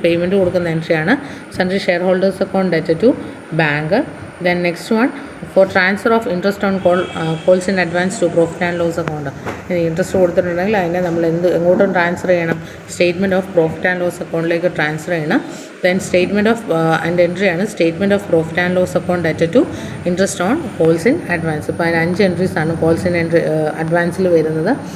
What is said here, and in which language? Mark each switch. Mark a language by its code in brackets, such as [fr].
[ml] Payment കൊടുക്കുന്ന എൻട്രിയാണ് [en] Sundry share holders account ഡെറ്റഡ് to bank. Then next one for transfer of interest on calls in advance to profit and loss account. [ml] Interest കൊടുത്തിട്ടുണ്ടെങ്കിൽ അതിനെ നമ്മൾ എങ്ങോട്ടും transfer ചെയ്യണം, statement of profit and loss അക്കൗണ്ടിലേക്ക് transfer ചെയ്യണം. [en] then statement of [ml] അതിൻ്റെ എൻട്രിയാണ് [en] Statement of profit and loss account ഡെറ്റഡ് to interest on calls in advance. [ml] ഇപ്പോൾ അതിന് 5 എൻട്രീസാണ് കോൾസ് ഇൻ അഡ്വാൻസിൽ വരുന്നത്.